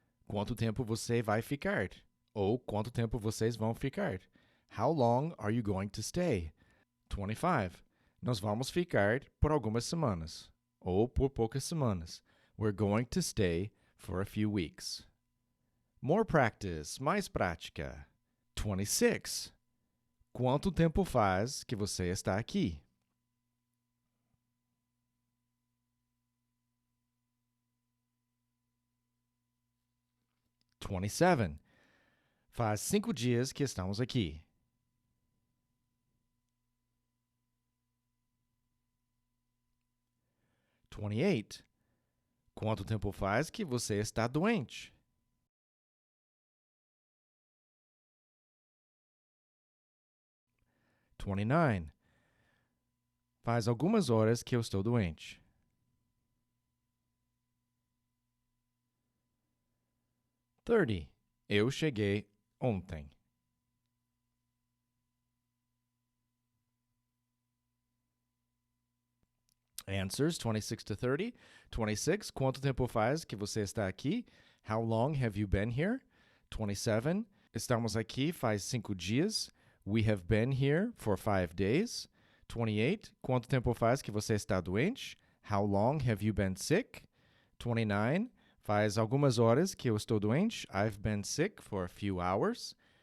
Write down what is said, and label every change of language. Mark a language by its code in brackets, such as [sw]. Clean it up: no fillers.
[pt] Quanto tempo você vai ficar? Ou quanto tempo vocês vão ficar? [en] How long are you going to stay? [pt] 25. Nós vamos ficar por algumas semanas. Ou por poucas semanas. [en] We're going to stay for a few weeks. More practice, [pt] mais prática. 26. Quanto tempo faz que você está aqui? 27. Faz 5 dias que estamos aqui. 28. Quanto tempo faz que você está doente? 29. Faz algumas horas que eu estou doente. 30. Eu cheguei ontem. [en] Answers 26 to 30. 26. [pt] Quanto tempo faz que você está aqui? [en] How long have you been here? 27. [pt] Estamos aqui faz 5 dias. [en] We have been here for 5 days. [pt] 28. Quanto tempo faz que você está doente? [en] How long have you been sick? [pt] 29. Faz algumas horas que eu estou doente. [en] I've been sick for a few hours.